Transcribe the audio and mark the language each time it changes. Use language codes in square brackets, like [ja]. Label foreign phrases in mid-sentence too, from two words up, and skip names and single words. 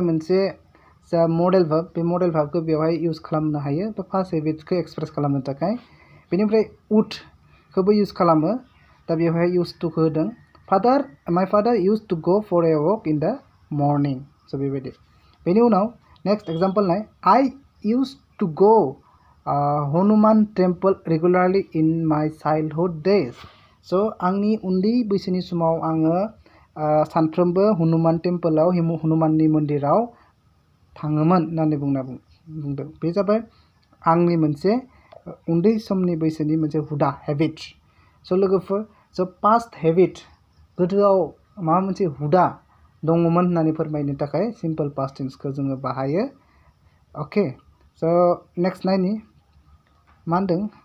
[brx] मोनसे जा [en] modal verb [brx] बे [en] मडेल भार्बखौ [brx] बेवहाय इउज खालामनो हायो बा फार्स्ट हेबिटखौ एक्सप्रेस खालामनो थाखाय बेनिफ्राय उडखौबो इउज खालामो दा बेवहाय इउज टूखौ होदों [en] my father used to go for a walk in the morning [brx] स' बेबायदि बेनि उनाव [en] next example [brx] नाय [en] I used to go Hanuman temple regularly in my childhood days [brx] स' आंनि उन्दै बैसोनि समाव आङो सानफ्रोमबो हनुमान टेम्पोलाव हनुमाननि मन्दिराव थाङोमोन होननानै बुंदों बे जाबाय आंनि मोनसे उन्दै समनि बैसोनि मोनसे हुदा हेबिट स' लोगोफोर स' [en] past habit [brx] गोदोआव माबा मोनसे हुदा दङमोन होननानै फोरमायनो थाखाय सिम्पल पास्ट टेन्सखौ जोङो बाहायो अके स' नेक्स्ट नायनि मा होनदों